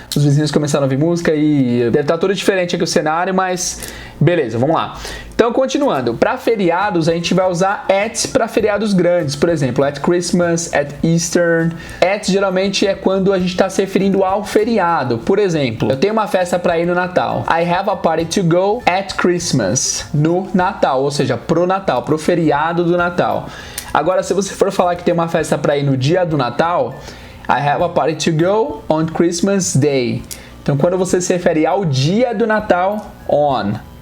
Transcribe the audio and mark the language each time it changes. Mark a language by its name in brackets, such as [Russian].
[Portuguese] Os vizinhos começaram a ouvir música e deve estar tudo diferente aqui o cenário, mas beleza, vamos lá. Então, continuando, para feriados a gente vai usar at para feriados grandes, por exemplo, [English] at Christmas, at Easter. [Portuguese] At geralmente é quando a gente está se referindo ao feriado. Por exemplo, eu tenho uma festa para ir no Natal. [English] I have a party to go at Christmas. [Portuguese] No Natal, ou seja, pro Natal, pro feriado do Natal. Agora, se você for falar que tem uma festa para ir no dia do Natal, [English] I have a party to go on Christmas Day. [Portuguese] Então, quando você se refere ao dia do Natal, on.